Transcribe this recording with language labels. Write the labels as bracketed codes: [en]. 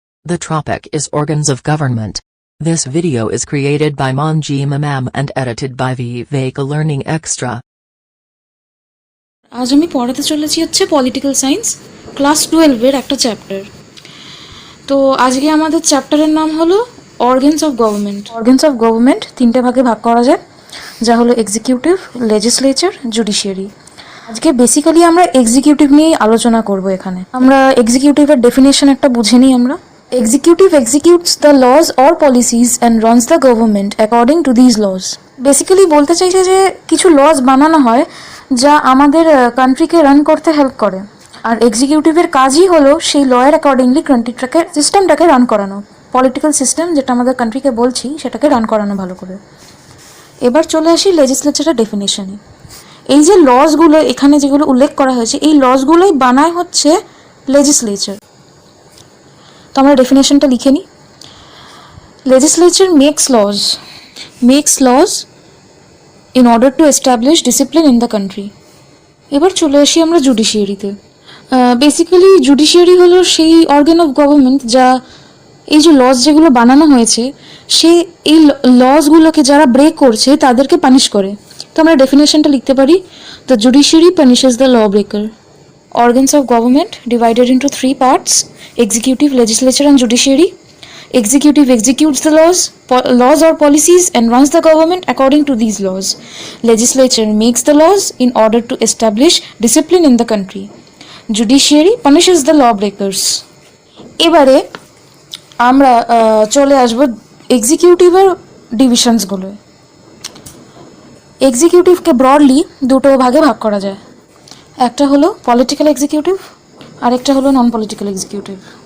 [en] The topic is Organs of Government. This video is created by Manji Mamam and edited by VIVEKA Learning Extra. [bn] আজ আমি পড়াতে চলেছি হচ্ছে political science class 12 এর একটা chapter. তো আজকে আমাদের চ্যাপ্টারের নাম হলো organs of government. Organs of government তিনটে ভাগে ভাগ করা যায়, যা হলো এক্সিকিউটিভ, লেজিসলেচার, জুডিশিয়ারি। আজকে বেসিক্যালি আমরা এক্সিকিউটিভ নিয়েই আলোচনা করব। এখানে আমরা এক্সিকিউটিভের ডেফিনেশন একটা বুঝে নিই। [en] আমরা executive executes the laws or policies and runs the government according to these laws. [bn] Basically বলতে চাইছে যে কিছু লজ বানানো হয় যা আমাদের কান্ট্রিকে রান করতে হেল্প করে, আর এক্সিকিউটিভের কাজই হলো সেই লয়ের অ্যাকর্ডিংলি কান্ট্রিটাকে সিস্টেমটাকে রান করানো। পলিটিক্যাল সিস্টেম যেটা আমাদের কান্ট্রিকে বলছি সেটাকে রান করানো ভালো করে। এবার চলে আসি লেজিসলেচারের ডেফিনেশনে। এই যে লসগুলো এখানে যেগুলো উল্লেখ করা হয়েছে, এই লসগুলোই বানায় হচ্ছে লেজিসলেচার। তো আমরা ডেফিনেশনটা লিখে নিই। [en] Legislature makes laws in order to establish discipline in the country. [bn] এবার চলে আসি আমরা জুডিশিয়ারিতে। বেসিক্যালি জুডিশিয়ারি হলো সেই অর্গান অফ গভর্নমেন্ট যা এই যে লজ যেগুলো বানানো হয়েছে সে এই লসগুলোকে যারা ব্রেক করছে তাদেরকে পানিশ করে। তো আমরা ডেফিনেশনটা লিখতে পারি, [en] The judiciary punishes the lawbreaker. Organs of government divided into 3 parts: executive, legislature and judiciary. Executive executes the laws or policies and runs the government according to these laws. Legislature makes the laws in order to establish discipline in the country. Judiciary punishes the lawbreakers. [bn] এবারে আমরা চলে আসব এক্সিকিউটিভের ডিভিশনসগুলো। এক্সিকিউটিভকে broadly দুটো ভাগে ভাগ করা যায়, একটা হলো পলিটিক্যাল এক্সিকিউটিভ আর একটা হলো নন পলিটিক্যাল এক্সিকিউটিভ।